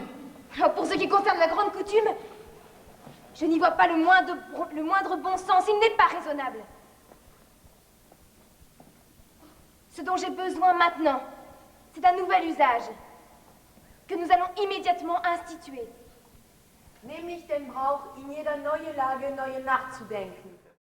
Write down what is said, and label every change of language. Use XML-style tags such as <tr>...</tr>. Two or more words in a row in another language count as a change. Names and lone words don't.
<fr>Alors, pour ce qui concerne la grande coutume, je n'y vois pas le moindre bon sens. Il n'est pas raisonnable. Ce dont j'ai besoin maintenant, c'est d'un nouvel usage que nous allons immédiatement instituer.</fr> <de>Nämlich den Brauch, in jeder neuen Lage neu nachzudenken.</de>